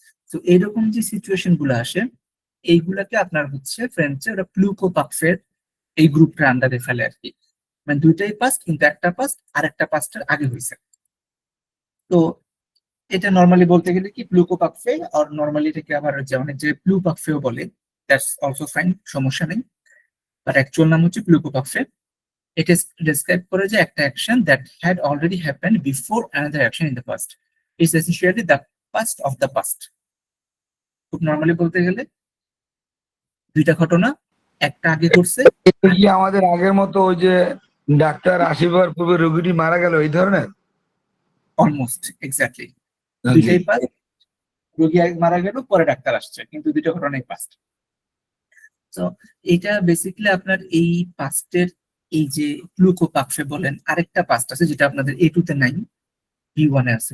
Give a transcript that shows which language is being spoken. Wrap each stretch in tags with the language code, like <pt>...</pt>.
<bn>তো এইরকম যে সিচুয়েশন গুলো আসে, এইগুলাকে আপনার হচ্ছে ফ্রেঞ্চে ওরা প্লুকোপাকফের এই গ্রুপটার আন্ডারে ফেলে আর কি। মানে দুইটাই পাস্ট, কিন্তু একটা পাস্ট আরেকটা পাস্টের আগে হয়েছে। তো এটা নর্মালি বলতে গেলে কি প্লুকোপাকফে, আর নর্মালি এটাকে আবার অনেক যে প্লুপাকফেও বলে, দ্যাটস অলসো ফাইন, সমস্যা নেই। বাট অ্যাকচুয়াল নাম হচ্ছে প্লুকোপাকফে।</bn> <en>It is described</en> <bn>করে যে একটা action</bn> <en>that had already happened before another action in the past. It's essentially the past of the past.</en> <bn>খুব নর্মালি বলতে গেলে দুইটা ঘটনা, একটা আগে ঘটছে। এটা কি আমাদের আগের মতো ওই যে ডাক্তার আসিবার পূর্বে রোগীটি মারা গেল এই ধরনের? অলমোস্ট এক্স্যাক্টলি দুইটাই পাস্ট। রোগী আগে মারা গেল, পরে ডাক্তার আসছে, কিন্তু দুইটা ঘটনাই পাস্ট। তো এটা বেসিক্যালি আপনার এই পাস্টের, এই যে প্লুকোপাকফে বলেন, আরেকটা পাস্ট আছে যেটা আপনাদের A2 তে নাই, B1 এ আছে।</bn>